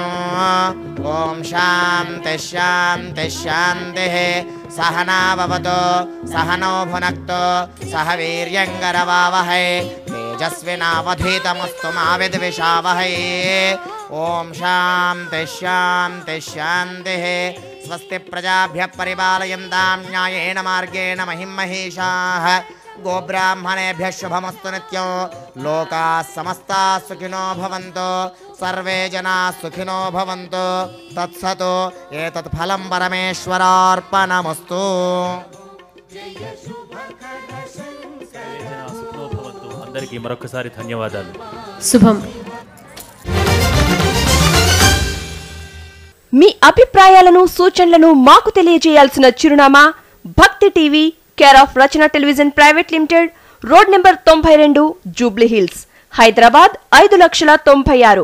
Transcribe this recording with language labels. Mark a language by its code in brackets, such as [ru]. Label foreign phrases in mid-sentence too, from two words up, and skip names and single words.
[sa] ఓం శాంతి శాంతి శాంతిః. సహనావవతు సహనో భునక్తు సహ వీర్యంకరవావహై తేజస్వినావధీతమస్తు మా విద్విషావహై. ఓం శాంతి శాంతి శాంతిః. స్వస్తి ప్రజాభ్యః పరిపాలయంతాం న్యాయేన మార్గేణ మహిం మహీషాః. గోబ్రాహ్మణేభ్యः శుభమస్తు నిత్యం. లోకాः సమస్తాः సుఖినో భవంతు. సర్వే జనాः సుఖినో భవంతు. తత్సతు. ఏతత్ ఫలం పరమేశ్వరార్పణమస్తు. [te] అందరికీ మరొకసారి ధన్యవాదాలు. శుభం. మీ అభిప్రాయాలను, సూచనలను మాకు తెలియజేయాల్సిన చిరునామా భక్తి టీవీ, [en] care of [te] రచన టెలివిజన్ ప్రైవేట్ లిమిటెడ్, [en] road number [te] 92, జూబ్లీ హిల్స్, హైదరాబాద్ 5,96,000.